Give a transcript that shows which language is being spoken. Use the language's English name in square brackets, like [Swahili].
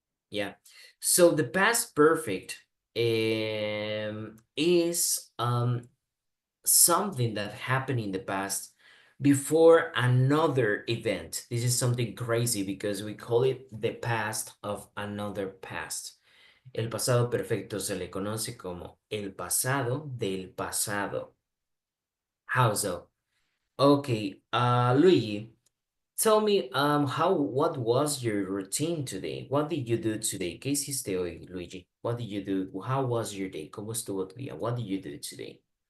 [English] Yeah, so the past perfect is something that happened in the past before another event. This is something crazy because we call it the past of another past. [Spanish] El pasado perfecto se le conoce como el pasado del pasado. [English] How so? Okay, Luigi, tell me, what was your routine today? What did you do today? [Spanish] ¿Qué hiciste hoy, Luigi? [English] What did you do? How was your day? [Spanish] ¿Cómo estuvo tu día? [English] What did you do today?